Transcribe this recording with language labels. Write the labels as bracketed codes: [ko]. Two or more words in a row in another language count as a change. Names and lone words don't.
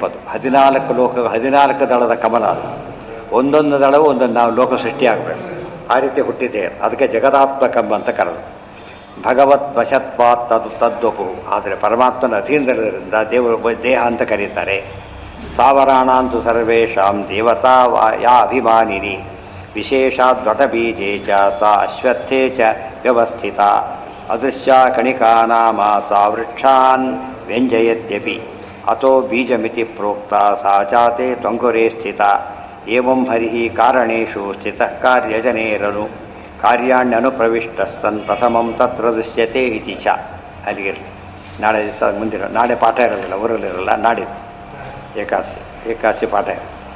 [kn] ಅದು 14 ದಳದ ಕಮಲ. ಅದು ಒಂದೊಂದು ದಳವು ಒಂದೊಂದು ನಾವು ಲೋಕ ಸೃಷ್ಟಿ ಆಗಬೇಕು. ಆ ರೀತಿ ಹುಟ್ಟಿದೆ. ಅದಕ್ಕೆ ಜಗದಾತ್ಮಕಂ ಅಂತ ಕರೆದು. [sa] ಭಗವತ್ ವಶತ್ವಾತ್ ತದ್ವಪು. [kn] ಆದರೆ ಪರಮಾತ್ಮನ ಅಧೀನದಲ್ಲಿರೋದ್ರಿಂದ ದೇವರು ದೇಹ ಅಂತ ಕರೀತಾರೆ. [sa] ಸ್ಥಾವರಾಣಾಂತು ಸರ್ವೇಷಾಂ ದೇವತಾ ಯಾ ಅಭಿಮಾನಿನಿ ವಿಶೇಷಾತ್ ದೊಟಬೀಜೇ ಚ ಸಾ ಅಶ್ವತ್ಥೇ ಚ ವ್ಯವಸ್ಥಿತ ಅದೃಶ್ಯ ಕಣಿಕಾನಾಮ ಸಾ ವೃಕ್ಷಾನ್ ವ್ಯಂಜಯತ್ಯಪಿ ಅತೋ ಬೀಜಮಿತಿ ಪ್ರೋಕ್ತ ಸಾ ಜಾತೆ ತ್ವಂಕುರೇ ಸ್ಥಿತ ಏವಂ ಹರಿಃ ಕಾರಣೇಷು ಸ್ಥಿತಃ ಕಾರ್ಯಜನೇರನು ಕಾರ್ಯಾಣ್ಯನುಪ್ರವಿಷ್ಟಸ್ತನ್ ಪ್ರಥಮಂ ತತ್ರ ದೃಶ್ಯತೆ ಇತಿ ಚ. [kn] ಅಲ್ಲಿಗಿರಲಿ. ನಾಳೆ ದಿವಸ ಮುಂದಿನ ನಾಳೆ ಪಾಠ ಇರೋದಿಲ್ಲ, ಊರಲ್ಲಿರಲ್ಲ. ನಾಡಿದ್ದು ಏಕಾದಶಿ ಪಾಠ ಇರಲಿ.